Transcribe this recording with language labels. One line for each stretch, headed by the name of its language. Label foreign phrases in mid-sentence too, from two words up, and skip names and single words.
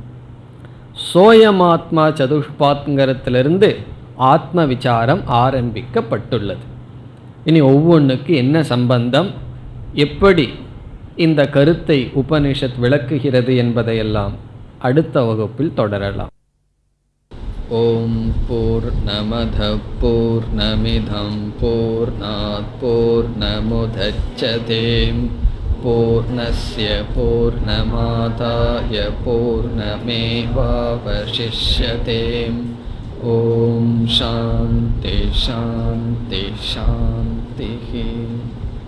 Tamil: சோயமாத்மா சதுஷ்பாத்ங்கிறதுலேருந்து ஆத்ம விசாரம் ஆரம்பிக்கப்பட்டுள்ளது. இனி ஒவ்வொன்றுக்கு என்ன சம்பந்தம், எப்படி இந்த கருத்தை உபனிஷத் விளக்குகிறது என்பதையெல்லாம் அடுத்த வகுப்பில் தொடரலாம்.
Sanskrit: ओम् पूर्णमदः पूर्णमिदं पूर्णात् पूर्णमुदच्यते पूर्णस्य पूर्णमादाय पूर्णमेवावशिष्यते. ओम् शान्तिः शान्तिः शान्तिः.